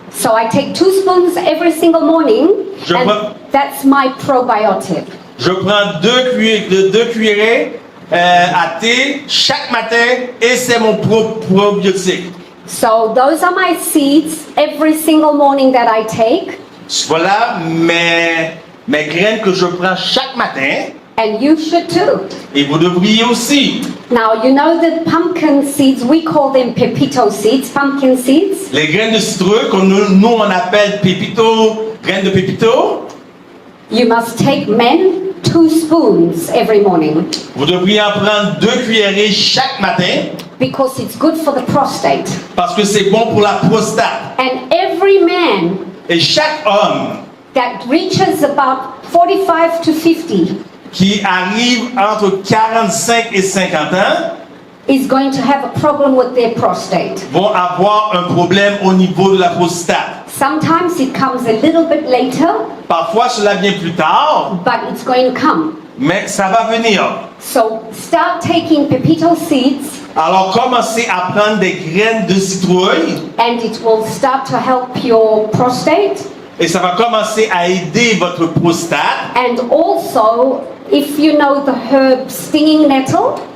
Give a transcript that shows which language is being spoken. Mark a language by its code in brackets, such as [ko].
[en] So I take 2 spoons every single morning, [fr] Je [en] and [fr] prends- [en] that's my probiotic. [fr] Je prends 2 cuillerées à thé chaque matin et c'est mon probiotique. [en] So those are my seeds every single morning that I take, [fr] Voilà mes graines que je prends chaque matin [en] and you should too. [fr] et vous devriez aussi. [en] Now, you know the pumpkin seeds, we call them pepito seeds, pumpkin seeds. [fr] Les graines de citrouille, que nous on appelle pépito, graines de pépito, [en] You must take 2 spoons every morning [fr] vous devriez en prendre 2 cuillerées chaque matin [en] because it's good for the prostate. [fr] parce que c'est bon pour la prostate. [en] And every man [fr] Et chaque homme [en] that reaches about 45 to 50 [fr] qui arrive entre 45 et 50 ans [en] is going to have a problem with their prostate. [fr] vont avoir un problème au niveau de la prostate. [en] Sometimes it comes a little bit later, [fr] Parfois cela vient plus tard, [en] but it's going to come. [fr] mais ça va venir. [en] So start taking pepito seeds [fr] Alors commencez à prendre des graines de citrouille [en] and it will start to help your prostate. [fr] et ça va commencer à aider votre prostate. [en] And also, if you know the herb stinging nettle,